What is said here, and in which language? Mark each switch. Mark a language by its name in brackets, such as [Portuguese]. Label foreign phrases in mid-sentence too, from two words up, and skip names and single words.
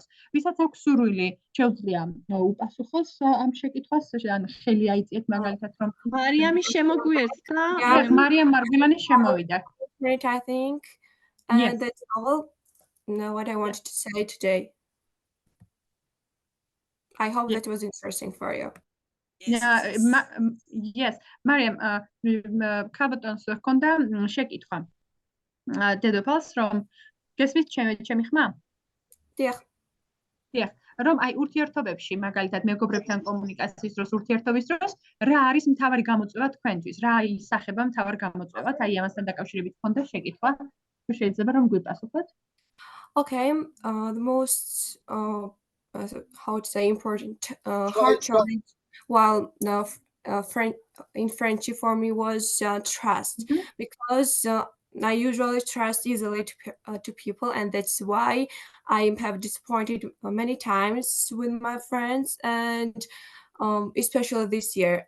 [Georgian] ვისაც აქვს სურვილი, შეუძლია უპასუხოს ამ შეკითხვას, ან ხელი აიწიეთ მაგალითად რომ მარიამი შემოგვიერთდა. Mariam Margulani შემოვიდა. [English] Great, I think. And that's all. What I wanted to say today. I hope Yeah. that was interesting for you. Yes, [Georgian] მარიამ, ქაბატონს ჰქონდა შეკითხვა. დედოფალს, რომ გესმის ჩემი ხმა? დიახ. დიახ, რომ აი ურთიერთობებში, მაგალითად მეგობრებთან კომუნიკაციის დროს, ურთიერთობის დროს, რა არის მთავარი გამოწვევა თქვენთვის? რა ისახება მთავარ გამოწვევად? აი ამასთან დაკავშირებით ჰქონდა შეკითხვა. შეიძლება რომ გვიპასუხოთ? [English] Okay, the most how to say important hard challenge while in friendship for me was trust, because I usually trust easily to people, and that's why I have disappointed many times with my friends, and especially this year.